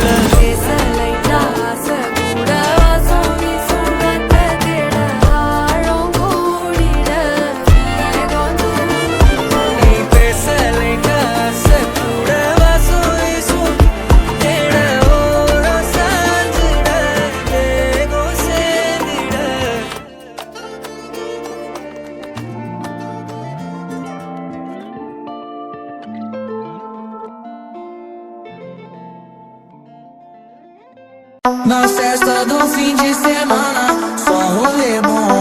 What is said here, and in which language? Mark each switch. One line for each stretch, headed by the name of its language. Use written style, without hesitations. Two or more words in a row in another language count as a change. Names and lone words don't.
Tamil: பேச லைட்டா ஆசை கூட வாசம் வீசும் காத்த தேட ஆழம் கூடிட மேகம் தூவிட நீ பேச லைட்டா ஆசை கூட வாசம் வீசும் தேட ஓரம் சாஞ்சிட தேகம் சேரிட
Portuguese: Na festa do fim de semana, só rolê bom.